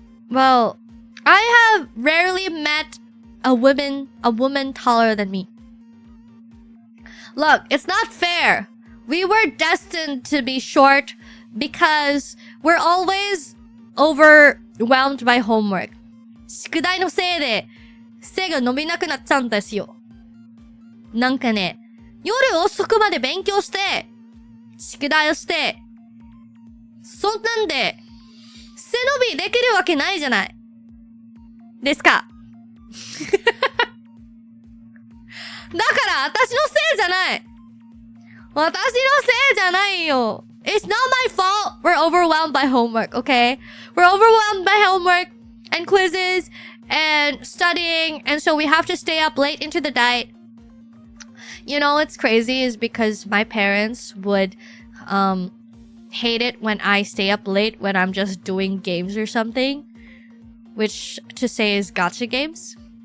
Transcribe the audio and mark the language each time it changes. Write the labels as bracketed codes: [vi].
[en] Well, I have rarely met a woman taller than me. Look, it's not fair. We were destined to be short because we're always overwhelmed by homework. [ja] 宿題のせいで背が伸びなくなっちゃうんですよ。なんかね、夜遅くまで勉強して、宿題をして、そんなんで背伸びできるわけないじゃない。ですか。だから私のせいじゃない。私のせいじゃないよ。 [en] It's not my fault. We're overwhelmed by homework, okay? We're overwhelmed by homework and quizzes and studying, and so we have to stay up late into the night. You know what's crazy is because my parents would hate it when I stay up late when I'm just doing games or something, which to say is gotcha games.